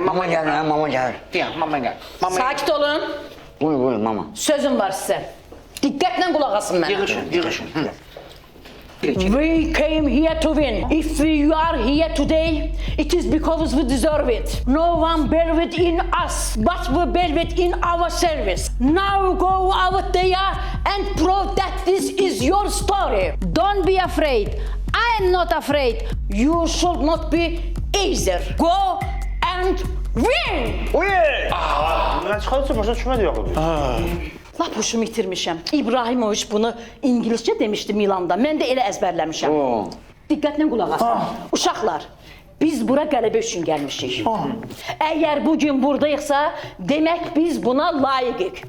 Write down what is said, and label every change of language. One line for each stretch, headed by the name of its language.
Azerbaijani: Mama gəlir, hə, mama gəlir. Deyəm, mama gəl. sakit olun. Buyur, mama. Sözüm var sizə. Diqqətlə qulaq asın mənə. Yığışın.
English: We came here to win. If we are here today, it is because we deserve it. No one believed in us, but we believed in our service. Now go out there and prove that this is your story. Don't be afraid. I am not afraid. You should not be either. Go and Win!
Azerbaijani: Mən çıxarsa başa düşmədi yox. Lap huşumu itirmişəm. İbrahimoviç bunu ingiliscə demişdi Milanda. Mən də elə əzbərləmişəm. Diqqətlə qulaq asın. Uşaqlar, biz bura qələbə üçün gəlmişik. Əgər bugün buradayıqsa, demək biz buna layiqik.